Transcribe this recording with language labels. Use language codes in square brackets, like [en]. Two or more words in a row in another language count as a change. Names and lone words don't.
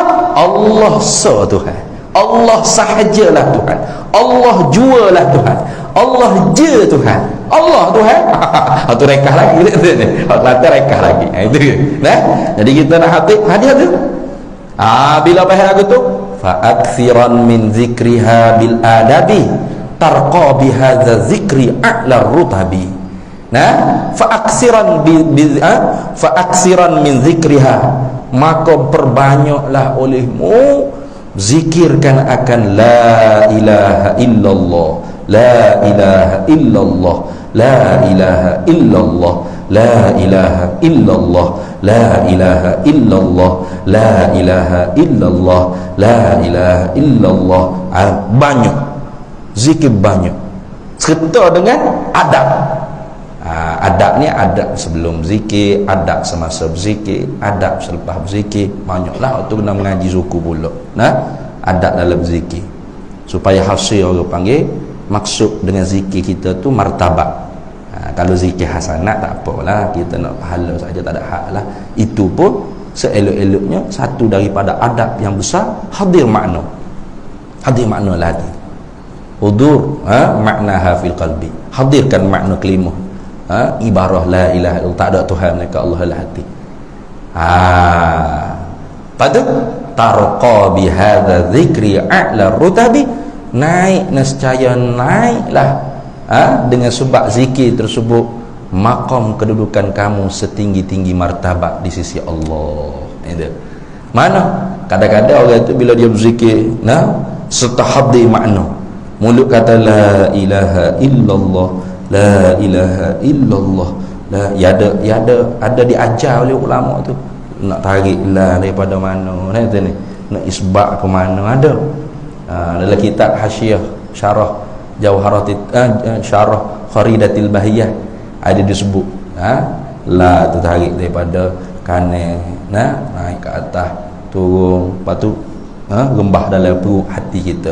[ms] Allah Tuhan. Allah sahajalah Tuhan. Allah jualah Tuhan. Allah je Tuhan. Allah Tuhan. Tu rekah lagi. Kelantan rekah lagi. Itu. Jadi kita nak hati tu. Bila faham lagu tu, [ar] فأكثرن من ذكرها بالأدب ترقى بهذا الذكر أعلى الرتب. فأكثرن من ذكرها, [ms] maka perbanyaklah olehmu zikirkan akan [ar] لا إله إلا الله، لا إله إلا الله، لا إله إلا الله، لا إله إلا الله، لا إله إلا الله، لا إله إلا الله، لا إله إلا الله. [ms] Banyak zikir, banyak serta dengan adab. Adab ni adab sebelum zikir, adab semasa berzikir, adab selepas berzikir. Banyaklah waktu kena mengaji suku pula. Adab dalam zikir. Supaya hasil orang panggil, maksud dengan zikir kita tu martabat. Kalau zikir hasanat tak apalah, kita nak pahala saja, tak ada hak lah. Itu pun seelok-eloknya satu daripada adab yang besar, hadir makna. Hadir makna lagi. [ar] حضور معناها في القلب. [ms] Hadirkan makna kalimah. [ar] عبارة لا إله إلا الله, [ms] tak ada Tuhan melainkan Allah dalam hati. [ar] فإن ترقى بهذا الذكر أعلى الرتب, [ms] naik nescaya naiklah dengan sebab zikir tersebut maqam kedudukan kamu setinggi-tinggi martabat di sisi Allah. Itu mana kadang-kadang orang itu bila dia berzikir serta hadir makna, mulut kata [ar] لا إله إلا الله، لا إله إلا الله, [ms] ada diajar oleh ulama tu nak tarik la daripada mana ni, nak isbat ke mana ada. Dalam kitab Hasyiah Syarah Jauharatit Syarah Kharidatil Bahiyah ada disebut la tu tarik daripada kanan naik ke atas, turun, lepas tu rembah dalam perut hati kita.